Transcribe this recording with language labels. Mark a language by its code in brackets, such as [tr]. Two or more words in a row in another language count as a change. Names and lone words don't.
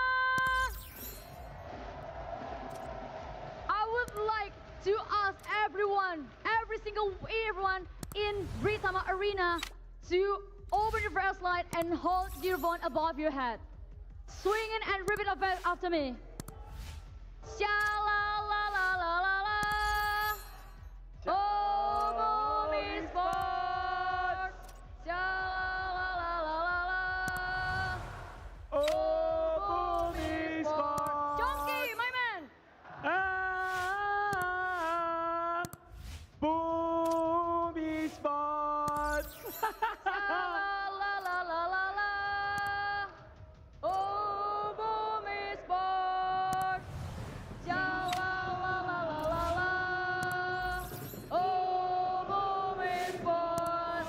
[en] I would like to ask everyone in Britoma Arena to open your flashlight and hold your phone above your head. Swing it and repeat after me. Sha la la la la la la. Oh, Boom Esports. Sha la la la la la. Oh, Boom Esports! Jonky, my man. Ah, Boom Esports! La la la la la la. Oh, Boom Esports. Ja la la la la la la. Oh, Boom Esports.